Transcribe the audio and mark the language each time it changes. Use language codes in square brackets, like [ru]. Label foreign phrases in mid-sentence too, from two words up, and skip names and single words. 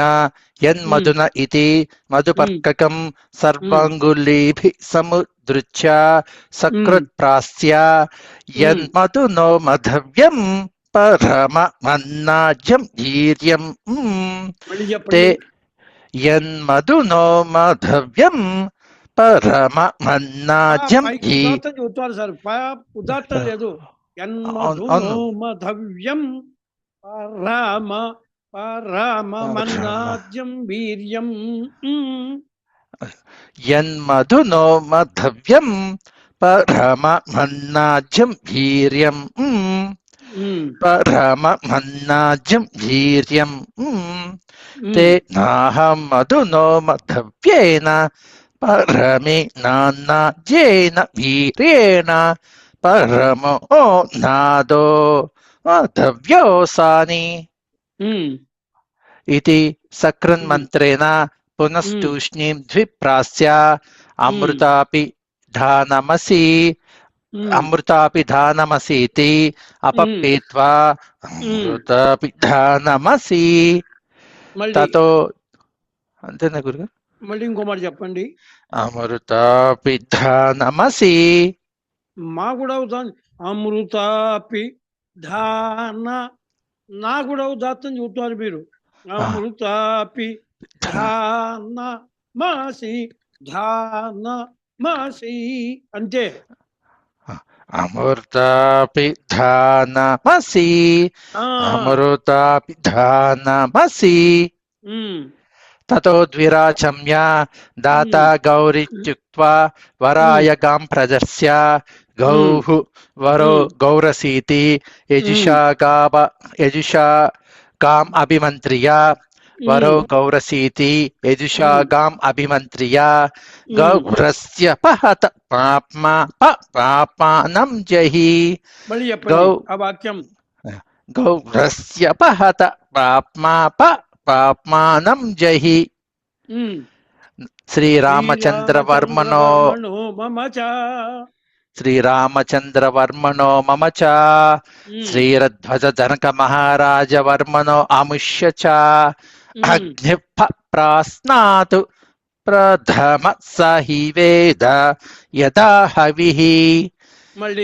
[sa] यन्मधुन इति मधुपर्ककं सर्वाङ्गुलीभिः समुद्रुच्य सकृत्प्रास्य यन्मधुनो मधव्यं परममन्नाज्यं वीर्यं ते यन्मधुनो मधव्यं పరమమన్నాజ్యం [te] చదువుతారు సార్. ఉదాత్తం లేదు. [sa] యన్మధునోమధవ్యం పరమ పరమమన్నాజ్యం వీర్యం. యన్మధునోమధవ్యం పరమమన్నాజ్యం వీర్యం పరమమన్నాజ్యం వీర్యం తే నాహం మధునోమధవ్యేన పరమే నాన్నాజ్యేన వీర్యేణ పరమో నాదో మధవ్యోసాని इति सकृन्मन्त्रेण पुनस्तूष्णीं द्विप्रास्य अमृतापि धानमसि अमृतापि धानमसीति अपप्पीत्वा अमृतापि धानमसि ततो [te] అంతేనా గురుగారు? మళ్ళీ ఇంకో మాట చెప్పండి. [sa] అమృతాపి ధానమసి. [te] మా కూడా అవుతాను. [sa] అమృతాపి ధాన [te] నా కూడా ఉదాత్తం చూస్తారు మీరు. [sa] అమృతాపి ధాన మాసి ధాన మాసి అంతే. అమృతాపి ధానమసి అమృతాపి ధానమసి ततो द्विराचम्य दाता गौरित्युक्त्वा वराय गां प्रदर्श्य गौः वरो गौरसीति यजुषा गाम् अभिमन्त्र्य वरो गौरसीति यजुषा गाम् अभिमन्त्र्य गौरस्य पहत पापानं जहि गौरस्य पहत पाप्मानं जहि. श्री रामचंद्र वर्मणो శ్రీరామచంద్రవర్మణో మమ చ శ్రీరధ్వజ జనక మహారాజ వర్మణో అముష్య చ అగ్ని ప్రాస్నాతు ప్రథమ సహి వేద యథా హవిః [te] మళ్ళీ